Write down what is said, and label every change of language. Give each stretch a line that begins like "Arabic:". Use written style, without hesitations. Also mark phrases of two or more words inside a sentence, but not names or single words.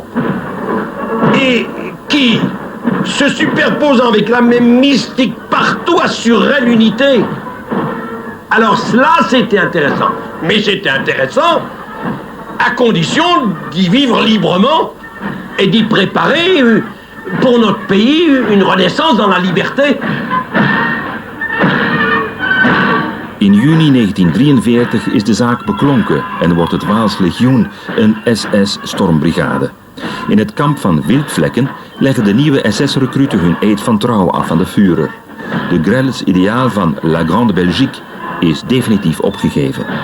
French: Et qui, se superposant avec la même mystique partout, assurait l'unité. Alors cela, c'était intéressant. Mais c'était intéressant à condition d'y vivre librement et d'y préparer pour notre pays une renaissance dans la liberté.
Dutch: In juni 1943 is de zaak beklonken en wordt het Waals Legioen een SS-stormbrigade. In het kamp van Wildvlekken leggen de nieuwe SS-recruten hun eed van trouw af aan de Führer. De Grelles ideaal van La Grande Belgique is definitief opgegeven.